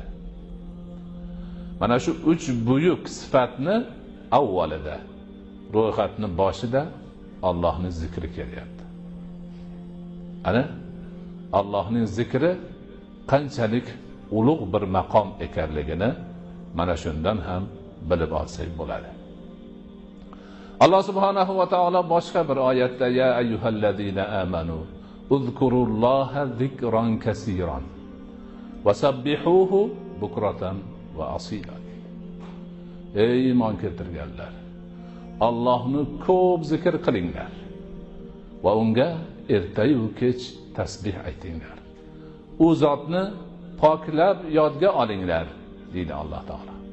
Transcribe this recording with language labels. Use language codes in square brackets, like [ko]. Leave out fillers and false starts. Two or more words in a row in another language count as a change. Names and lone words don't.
[uz] Mana shu 3 buyuk sifatni avvalida, ro'yxatning boshida Allohning zikri kelyapti. Ana Allohning zikri qanchalik ulug' bir maqom ekanligini mana shundan ham bilib olsak bo'ladi. Alloh [ar] سبحانه وتعالى [uz] boshqa bir oyatda: [ar] يا أيها الذين آمنوا اذكروا الله ذكرا كثيرا وسبحوه بكرة وأصيلا. [uz] Ey iymon keltirganlar, Allohni ko'p zikr qilinglar va unga ertayu kech tasbih aytinglar. U zotni poklab yodga olinglar, deydi Alloh taolo.